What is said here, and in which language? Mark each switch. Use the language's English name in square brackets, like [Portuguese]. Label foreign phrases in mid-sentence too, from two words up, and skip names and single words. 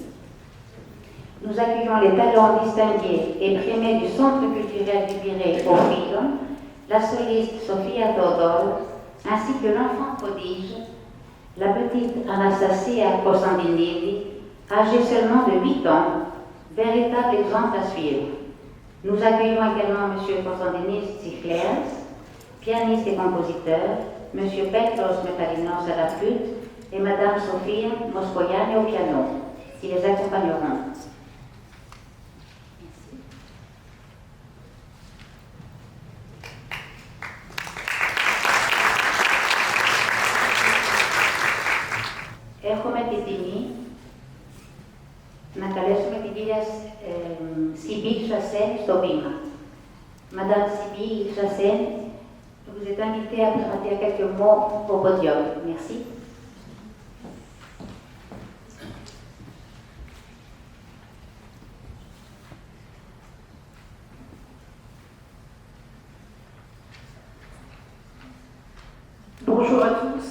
[French] Nous accueillons les talents distingués et primés du Centre culturel du Pirée au Filon, la soliste Sofia Todor, ainsi que l'enfant prodige, la petite Anastasia Kostandinidi, âgée seulement de 8 ans, véritable exemple à suivre. Nous accueillons également M. Konstantinis Tsikleas, pianiste et compositeur, M. Petros Metalinos à la flûte et Mme Sofia Moskoyani au piano, qui les accompagneront. [Greek] Έχουμε την τιμή να καλέσουμε την κυρία Sybille Chassaigne στο βήμα. [French] Madame Sybille Chassaigne, vous êtes invitée à dire quelques mots au podium. Merci. Bonjour à tous.